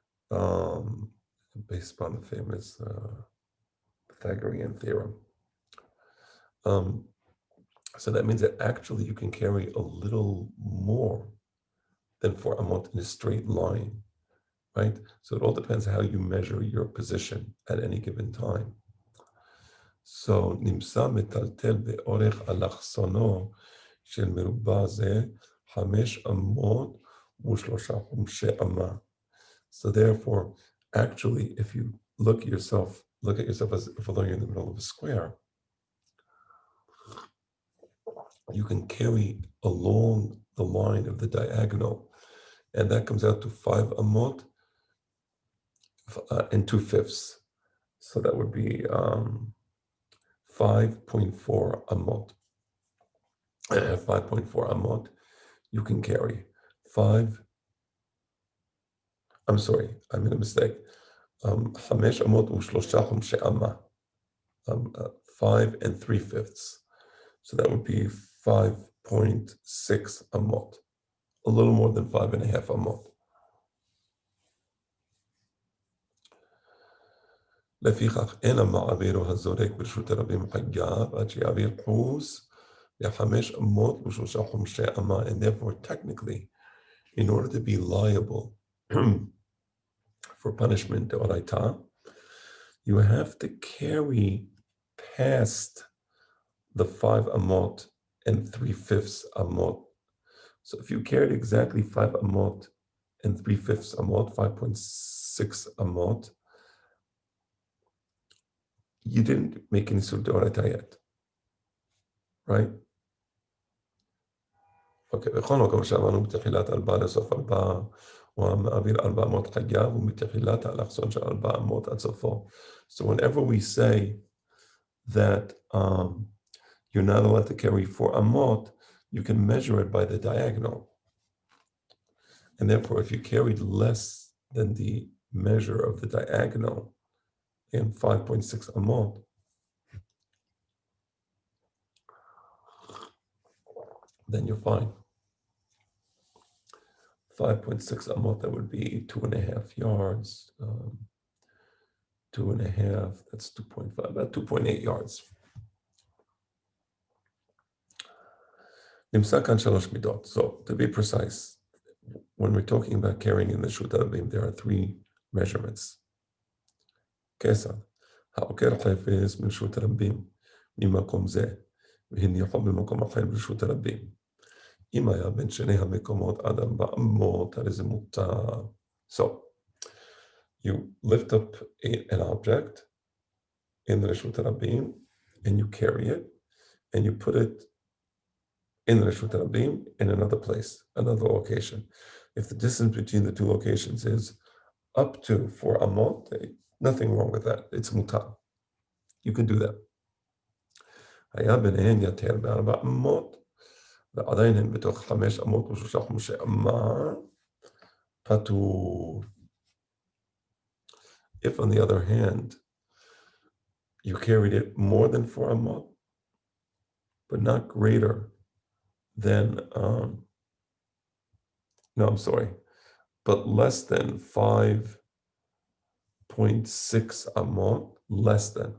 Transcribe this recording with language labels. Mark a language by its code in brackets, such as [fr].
[en] Based upon the famous Pythagorean theorem. So that means that actually you can carry a little more than 4 amot in a straight line, right? So it all depends how you measure your position at any given time. [he] So, נמצא מטלטל באורך אלכסונו של מרובע זה 5 אמות ו3 חומשי אמה. [en] So therefore, actually, if you look at yourself as if you're in the middle of a square, you can carry along the line of the diagonal, and that comes out to 5 amot and 2/5. So that would be 5.4 amot. 5.4 amot, you can carry 5. I'm sorry, I made a mistake. [he] 5 amot ו3 חומשי אמה. [en] 5 3/5. So that would be 5.6 amot, a little more than 5.5 amot. [he] לפיכך אין המעביר הזורק ברשות הרבים חייב עד שיעביר חוס ל5 אמות ו3 חומשי אמה. [en] And therefore, technically, in order to be liable for punishment d'oraita, you have to carry past the 5 amot and 3/5 amot. So if you carried exactly 5 amot and 3/5 amot, 5.6 amot, you didn't make any sort of d'oraita yet, right? [he] Okay, בכל מקום שאמרנו בתחילת 4 לסוף 4, הוא מעביר 4 אמות חייב, ומתחילת האלכסון של 4 אמות עד סופו. [en] So whenever we say that you're not allowed to carry 4 amot, you can measure it by the diagonal. And therefore, if you carried less than the measure of the diagonal in 5.6 amot, then you're fine. 5.6 amot, that would be 2.5 yards. 2.5, that's 2.5, about 2.8 yards. [he] נמצא כאן 3 מידות. [en] So, to be precise, when we're talking about carrying in the Reshut Harabim, there are 3 measurements. [he] כיצד? העוקר חפץ מרשות הרבים ממקום זה, והניחו במקום אחר ברשות הרבים. אם היה בין שני המקומות עד 4 אמות, הרי זה מותר. [en] So, you lift up an object in the Reshut Harabim, and you carry it, and you put it in the Reshut Harabim in another place, another location. If the distance between the 2 locations is up to 4 amot, nothing wrong with that. It's mutar. You can do that. [he] היה ביניהן יותר מ4 אמות, ועדיין הן בתוך 5 אמות ו3 חומשי אמה, פטור. [en] If, on the other hand, you carried it more than 4 amot, but not greater than, no, I'm sorry, but less than 5.6 amot, less than.